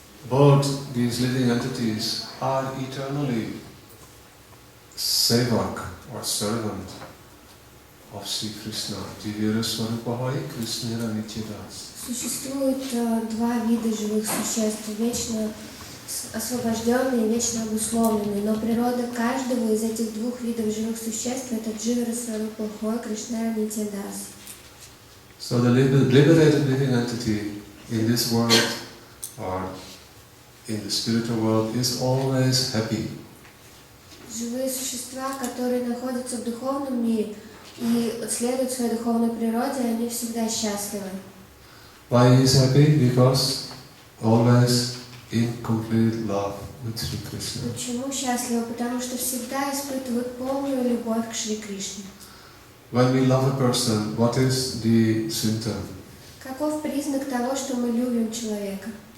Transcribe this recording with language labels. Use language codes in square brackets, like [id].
[en] Both these living entities are eternally sevak or servant of Sri Krishna, Divya Swarupahai Krishna Nityadas. [ru] Существует два вида живых существ, вечно освобожденные и вечно обусловленные, но природа каждого из этих двух видов живых существ — это Дживара Сварупахой Кришна Нитядас. [en] So the liberated living entity in this world or in the spiritual world is always happy. [ru] Живые существа, которые находятся в духовном мире и следуют своей духовной природе, они всегда счастливы. [en] Why he is happy? Because always in complete love with Sri Krishna. [ru] Почему счастливы? Потому что всегда испытывают полную любовь к Шри Кришне. [en] When we love a person, what is the symptom? [ru] Каков признак того, что мы любим человека?